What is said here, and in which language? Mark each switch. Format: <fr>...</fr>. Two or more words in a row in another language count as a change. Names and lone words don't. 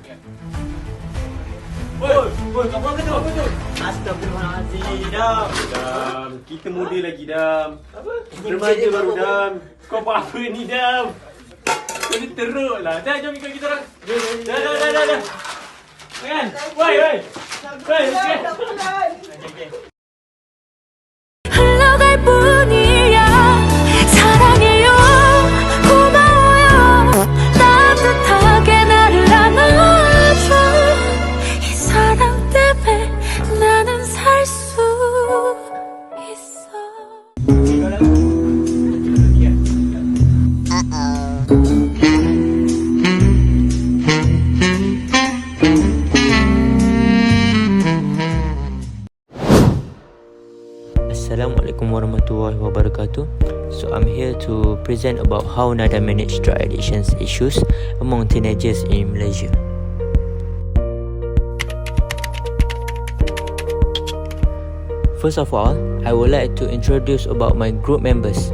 <ms>Woi, kamu apa tu? Astagfirullahaladzim, Dam. Dam, kita muda lagi, Dam. Apa? Remaja baru, Dam. Kau buat apa ni, Dam? Kau ni teruk lah. Dah, jom ikut kita orang. Dah. Kan? Woi.</ms> <ko>흘러갈 뿐이야 사랑해요 고마워요 따뜻하게 나를 안아줘 이 사랑 때문에 나는 살 수 있어.</ko> <ar>السلام عليكم ورحمة الله وبركاته.</ar> <en>So I'm here to present about how NADA manage drug addiction issues among teenagers in Malaysia. First of all, I would like to introduce about my group members.</en>